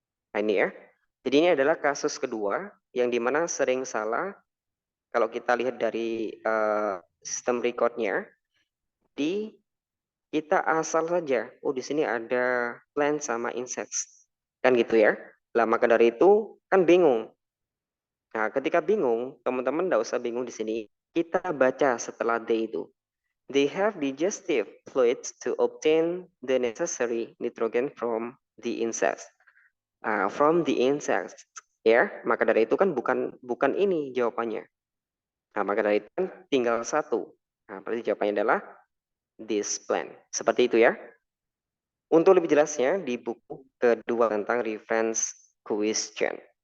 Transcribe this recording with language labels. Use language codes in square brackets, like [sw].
[id] Nah, ini ya. Jadi ini adalah kasus kedua yang dimana sering salah kalau kita lihat dari sistem recordnya. Di kita asal saja, oh di sini ada plant sama insects. Kan gitu ya. Lah maka dari itu kan bingung. Nah, ketika bingung, teman-teman enggak usah bingung di sini. Kita baca setelah they itu. [en] They have digestive fluids to obtain the necessary nitrogen from the insects. From the insects. [id] Ya, maka dari itu kan bukan ini jawabannya. Nah, maka dari itu kan tinggal satu. Nah, berarti jawabannya adalah [en] this plant. [id] Seperti itu ya. Untuk lebih jelasnya di buku kedua tentang reference question.